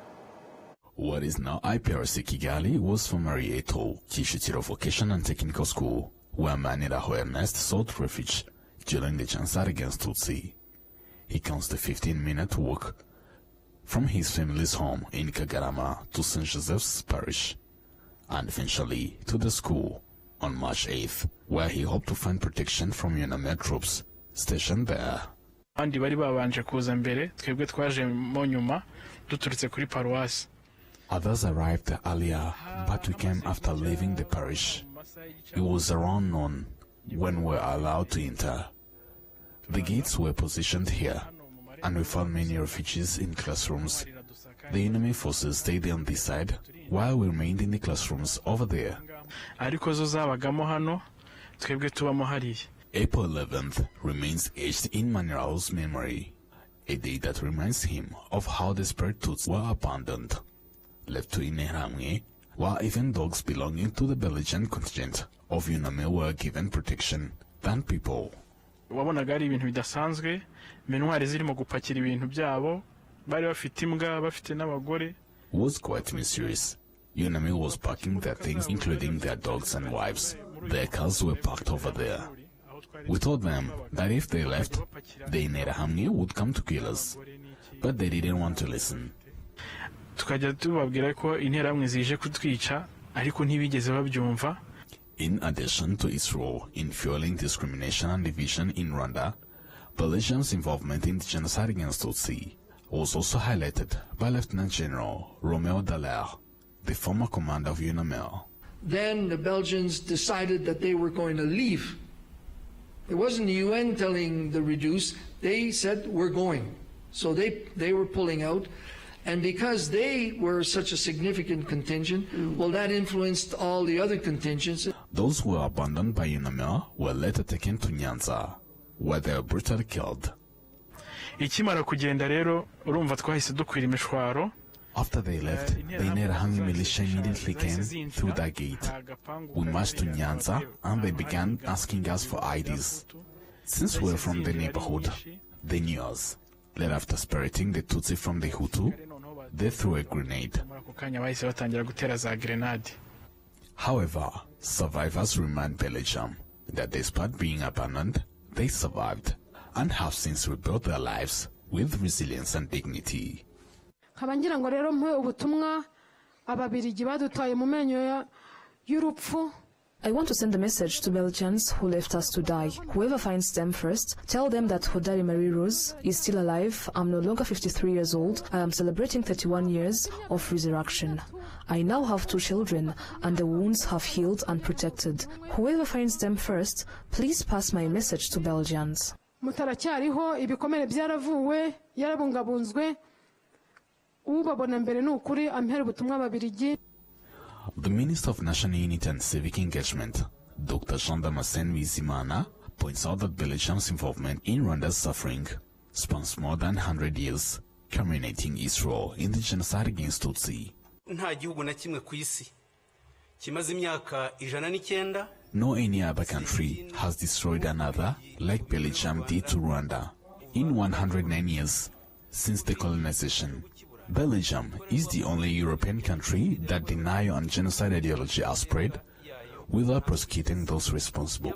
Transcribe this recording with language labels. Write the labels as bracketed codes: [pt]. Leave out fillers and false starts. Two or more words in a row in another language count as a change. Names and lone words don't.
[en] What is now IPRC Kigali was formerly Eto, Kicukiro Vocational and Technical School, where Maniraho Ernest sought refuge during the genocide against Tutsi. He counts the 15-minute walk from his family's home in Kagarama to St. Joseph's Parish, and eventually to the school on March 8th, where he hoped to find protection from UNAMIR troops stationed there. [rw] Abandi bari babanje kuza mbere, twebwe twaje mo nyuma duturutse kuri paruwasi. [en] Others arrived earlier, but we came after leaving the parish. It was around noon when we were allowed to enter. The gates were positioned here, and we found many refugees in classrooms. The enemy forces stayed on this side, while we remained in the classrooms over there. [rw] Ariko zo zabagamo hano, twebwe tubamo hariya. [en] April 11th remains etched in Maniraho's memory, a day that reminds him of how desperate Tutsis were abandoned, left to Interahamwe, while even dogs belonging to the Belgian contingent of UNAMIR were given protection than people. [rw] Wabonaga ari ibintu bidasanzwe, intwari zirimo gupakira ibintu byabo, bari bafite imbwa, bafite n'abagore. [en] Was quite mysterious. UNAMIR was packing their things, including their dogs and wives. Their cars were parked over there. We told them that if they left, the Interahamwe would come to kill us, but they didn't want to listen. [rw] Tukajya tubabwira ko Interahamwe zije kutwica, ariko ntibigeze babyumva. [en] In addition to its role in fueling discrimination and division in Rwanda, Belgium's involvement in the genocide against Tutsi was also highlighted by Lieutenant General Romeo Dallaire, the former commander of UNAMIR. Then the Belgians decided that they were going to leave. It wasn't the UN telling the reduce, they said we're going. So they were pulling out. And because they were such a significant contingent, well, that influenced all the other contingents. Those who were abandoned by UNAMIR were later taken to Nyanza, where they were brutally killed. [rw] Ikimara kugenda rero, urumva twahise dukwira imishwaro. [en] After they left, the Interahamwe militia immediately came through that gate. We marched to Nyanza, and they began asking us for IDs. Since we were from the neighborhood, they knew us. Then after separating the Tutsi from the Hutu, they threw a grenade. However, survivors remind Belgium that despite being abandoned, they survived and have since rebuilt their lives with resilience and dignity. [rw] Ngira ngo rero mpe ubutumwa ababirigi badutaye mu menyo y'urupfu. [en] I want to send a message to Belgians who left us to die. Whoever finds them first, tell them that Hodari Marie-Rose is still alive. I'm no longer 53 years old. I am celebrating 31 years of resurrection. I now have 2 children, and the wounds have healed and protected. Whoever finds them first, please pass my message to Belgians. [rw] Mutaracyariho ibikomere byaravuwe yarabungabunzwe ubabona mbere ni ukuri ampera ubutumwa ababirigi. [en] The Minister of National Unity and Civic Engagement, Dr. Jean Damascene Bizimana, points out that Belgium's involvement in Rwanda's suffering spans more than 100 years, culminating its role in the genocide against Tutsi. [rw] Nta gihugu na kimwe ku isi kimaze imyaka 109. [en] No any other country has destroyed another like Belgium did to Rwanda. In 109 years since the colonization, Belgium is the only European country that denial and genocide ideology are spread without prosecuting those responsible.